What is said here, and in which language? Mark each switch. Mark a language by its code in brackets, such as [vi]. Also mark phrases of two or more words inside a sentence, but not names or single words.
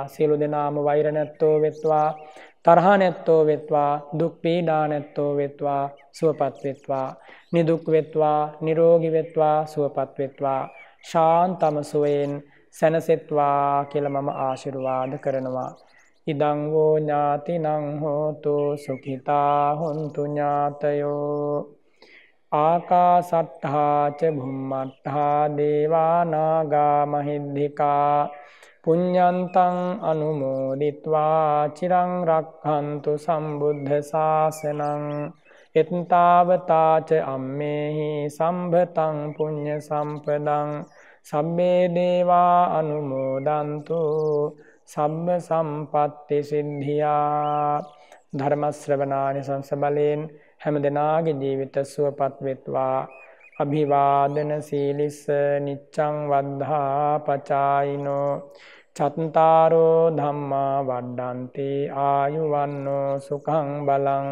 [si] සියලු දෙනාම වෛර නැත්තෝ වෙත්වා, තරහ නැත්තෝ වෙත්වා, දුක් පීඩා නැත්තෝ වෙත්වා, සුවපත් වෙත්වා. නිදුක් වෙත්වා, නිරෝගී වෙත්වා, සුවපත් වෙත්වා. ශාන්තම සුවයෙන් සැනසෙත්වා කියලා මම ආශිර්වාද කරනවා. [pi] ඉදං වූ ඥාතිනං හෝතු සුඛිතා හොන්තු ඥාතයෝ. ආකාසට්ඨා ච භුම්මට්ඨා දේවා නාග මහිද්దికා පුඤ්ඤන්තං අනුමෝදිත්වා චිරං රක්ඛන්තු සම්බුද්ධ ශාසනං. එත්තාවතා ච අම්මේහි සම්භතං පුඤ්ඤ සම්පදං. සබ්බේ දේවා අනුමෝදන්තු සබ්බ සම්පත්ති සිද්ධියා. [si] ධර්ම ශ්‍රවණානිසංස බලයෙන් හැම දෙනාගේ ජීවිත සුවපත් වෙත්වා. [pi] අභිවාදන සීලිස්ස නිච්ඡං වද්ධා පචායිනෝ චත්තාරෝ ධම්මා වඩ්ඩන්ති ආයුවන්නෝ සුඛං බලං.